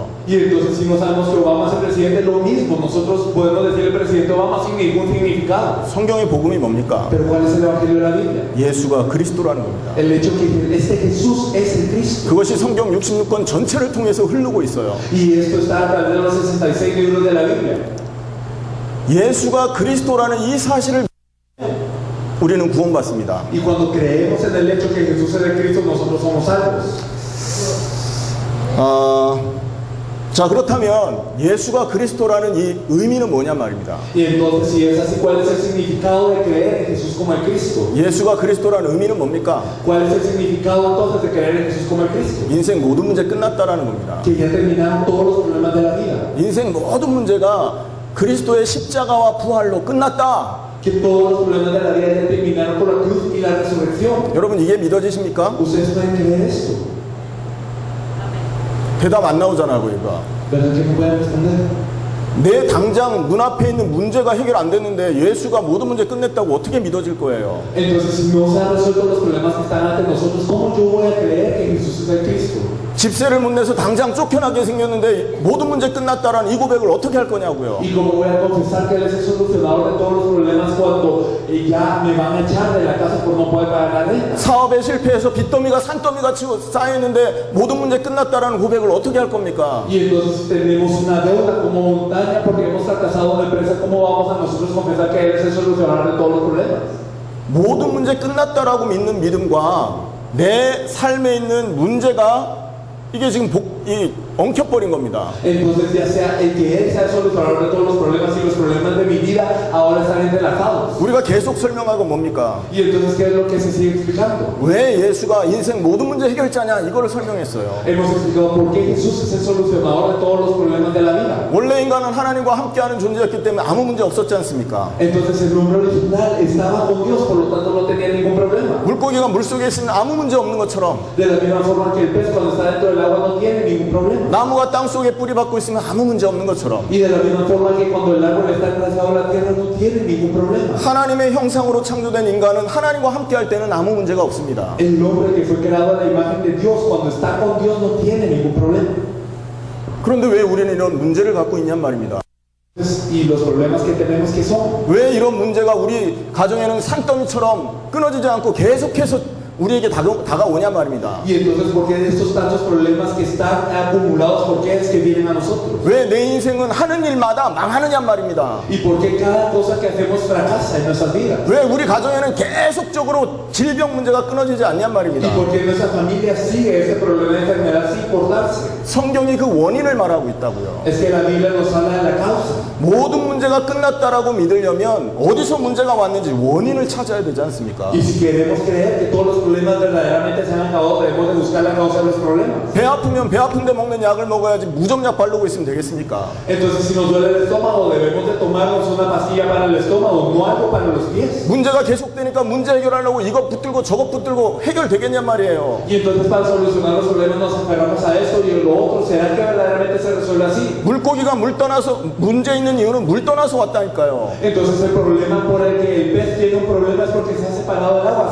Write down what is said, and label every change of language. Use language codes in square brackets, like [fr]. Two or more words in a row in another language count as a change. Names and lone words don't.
[es] Y entonces si no sabemos que Obama es el presidente, lo mismo. Nosotros podemos decir el presidente Obama sin ningún significado. [ko] 성경의 복음이 뭡니까? [es] Pero ¿cuál es el evangelio de la Biblia? [ko] 예수가 그리스도라는 겁니다. [es] El hecho que este Jesús es el Cristo. [ko] 그것이 성경 66권 전체를 통해서 흐르고 있어요. [es] Y esto está a través de los 66 libros de la Biblia. [ko] 예수가 그리스도라는 이 사실을 우리는 구원받습니다. [es] Y cuando creemos en el hecho que Jesús es el Cristo, nosotros somos salvos. [ko] 자, 그렇다면 예수가 그리스도라는 이 의미는 뭐냐 말입니다. [es] Y entonces, si es así, ¿cuál es el significado de creer en Jesús como el Cristo? [ko] 예수가 그리스도라는 의미는 뭡니까? [es] ¿Cuál es el significado entonces de creer en Jesús como el Cristo? [ko] 인생 모든 문제 끝났다라는 겁니다. [es] Que ya terminaron todos los problemas de la vida. [ko] 인생 모든 문제가 그리스도의 십자가와 부활로 끝났다. [es] Que todos los problemas de la vida ya terminaron por la cruz y la resurrección. [ko] 여러분 이게 믿어지십니까? [es] ¿Ustedes pueden creer esto? [ko] 대답 안 나오잖아요, 그러니까. [es] ¿Verdad que no pueden responder? [ko] 내 당장 눈앞에 있는 문제가 해결 안 됐는데 예수가 모든 문제 끝냈다고 어떻게 믿어질 거예요? [es] Entonces, si no se han resuelto los problemas que están ante nosotros, ¿cómo yo voy a creer que Jesús es el Cristo? [ko] 집세를 못 내서 당장 쫓겨나게 생겼는데 모든 문제 끝났다라는 이 고백을 어떻게 할 거냐고요? [es] ¿Y cómo voy a confesar que Él es el solucionador de todos los problemas cuando ya me van a echar de la casa por no poder pagar la renta? [ko] 사업에 실패해서 빚더미가 산더미같이 쌓여있는데 모든 문제 끝났다라는 고백을 어떻게 할 겁니까? [es] Y entonces tenemos una deuda como montaña porque hemos fracasado en la empresa. ¿Cómo vamos a nosotros confesar que Él es el solucionador de todos los problemas? [ko] 모든 문제 끝났다라고 믿는 믿음과 내 삶에 있는 문제가 이게 지금 엉켜버린 겁니다. [es] Entonces ya sea el que Él sea el solucionador de todos los problemas y los problemas de mi vida ahora están entrelazados. [ko] 우리가 계속 설명하고 뭡니까? [es] Y entonces ¿qué es lo que se sigue explicando? [ko] 왜 예수가 인생 모든 문제 해결자냐 이거를 설명했어요. [es] Hemos explicado por qué Jesús es el solucionador de todos los problemas de la vida. [ko] 원래 인간은 하나님과 함께하는 존재였기 때문에 아무 문제 없었지 않습니까? [es] Entonces el hombre original estaba con Dios, por lo tanto no tenía ningún problema. [ko] 물고기가 물속에 있으면 아무 문제 없는 것처럼 [es] De la misma forma que el pez cuando está dentro del agua no tiene ningún problema. [ko] 나무가 땅 속에 뿌리 박고 있으면 아무 문제 없는 것처럼 [es] Y de la misma forma que cuando el árbol está enraizado en la tierra no tiene ningún problema. [ko] 하나님의 형상으로 창조된 인간은 하나님과 함께할 때는 아무 문제가 없습니다. [es] El hombre que fue creado a la imagen de Dios, cuando está con Dios no tiene ningún problema. [ko] 그런데 왜 우리는 이런 문제를 갖고 있냔 말입니다. [es] Y los problemas que tenemos que son. [ko] 왜 이런 문제가 우리 가정에는 산더미처럼 끊어지지 않고 계속해서 우리에게 다가오냐 말입니다. [es] Y entonces, ¿por qué estos tantos problemas que están acumulados, por qué es que vienen a nosotros? [ko] 왜 내 인생은 하는 일마다 망하느냐 말입니다. [es] ¿Y por qué cada cosa que hacemos fracasa en nuestras vidas? [ko] 왜 우리 가정에는 계속적으로 질병 문제가 끊어지지 않냔 [es] ¿Y [ko] 말입니다. [es] por qué nuestra familia sigue ese problema de enfermedad sin cortarse? [ko] 성경이 그 원인을 말하고 있다고요. [es] Es que la Biblia nos habla de la causa. [ko] 모든 문제가 끝났다라고 믿으려면 어디서 문제가 왔는지 원인을 찾아야 되지 않습니까? [es] Y si queremos creer que todos los problemas verdaderamente se han acabado, debemos de buscar la causa de los problemas. [ko] 배 아프면 배 아픈데 먹는 약을 먹어야지 무좀약 바르고 있으면 되겠습니까? [es] Entonces, si nos duele el estómago, debemos de tomarnos una pastilla para el estómago, no algo para los pies. [ko] 문제가 계속되니까 문제 해결하려고 이것 붙들고 저것 붙들고 해결되겠냔 말이에요. [es] Y entonces, para solucionar los problemas nos aferramos a esto y lo otro. ¿Será que verdaderamente se resuelve así? [ko] 물고기가 물 떠나서 문제 있는 이유는 물 떠나서 왔다니까요. [es] Entonces, el problema por el que el pez tiene un problema es porque se ha separado del agua.